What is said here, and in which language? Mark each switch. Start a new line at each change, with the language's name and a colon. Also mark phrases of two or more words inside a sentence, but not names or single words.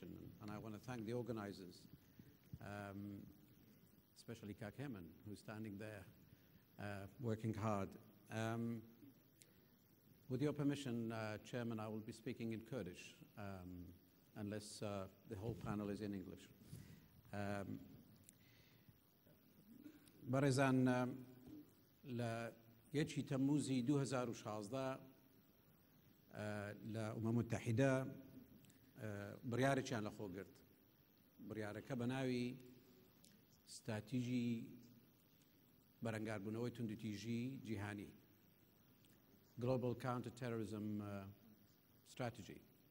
English: And I want to thank the organizers, especially Kak Hemen, who's standing there working hard. With your permission, Chairman, I will be speaking in Kurdish, unless the whole panel is in English.
Central Kurdish: Barizan, یەکی تەمووزی 2016 لە ئومەم متحیدە بڕیارێکیان لەخۆ گرت. بڕیارەکە بە ناوی ستراتیژی بەرەنگاربوونەوەی توندوتیژی جیهانی
English: Global Counterterrorism Strategy.